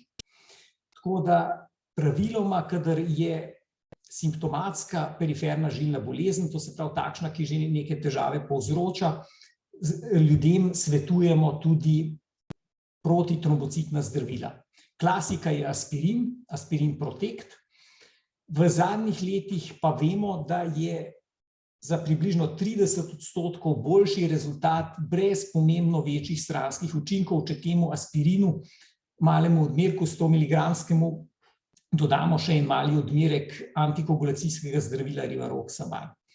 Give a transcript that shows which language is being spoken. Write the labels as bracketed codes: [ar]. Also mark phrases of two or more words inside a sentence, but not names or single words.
[sl] Tako da praviloma, kadar je simptomatska periferna žilna bolezen, to se pravi takšna, ki že neke težave povzroča, ljudem svetujemo tudi protitrombocitna zdravila. Klasika je aspirin, aspirin Protect. V zadnjih letih pa vemo, da je za približno 30% boljši rezultat brez pomembno večjih stranskih učinkov, če temu aspirinu, malemu odmerku 100 mg, dodamo še en mali odmerek antikoagulacijskega zdravila Rivaroxaban.